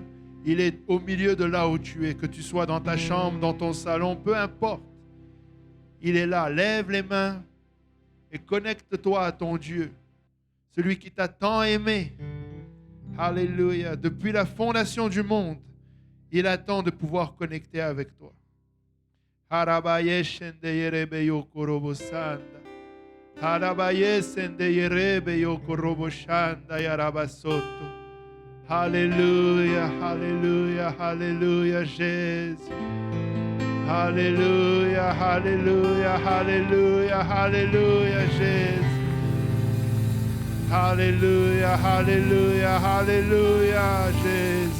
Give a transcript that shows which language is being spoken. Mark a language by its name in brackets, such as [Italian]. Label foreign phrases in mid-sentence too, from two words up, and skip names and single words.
[French] Il est au milieu de là où tu es. Que tu sois dans ta chambre, dans ton salon, peu importe. Il est là. Lève les mains et connecte-toi à ton Dieu. Celui qui t'a tant aimé. Alléluia. Depuis la fondation du monde, il attend de pouvoir connecter avec toi. Harabaye shende yerebe yokorobo sanda. Harabaye sende yerebe yokorobo shanda yarabasoto. Alléluia, Alléluia, Alléluia, Jésus. Alléluia, Alléluia, Alléluia, Alléluia, Jésus. Alléluia, Alléluia, Alléluia, Jésus.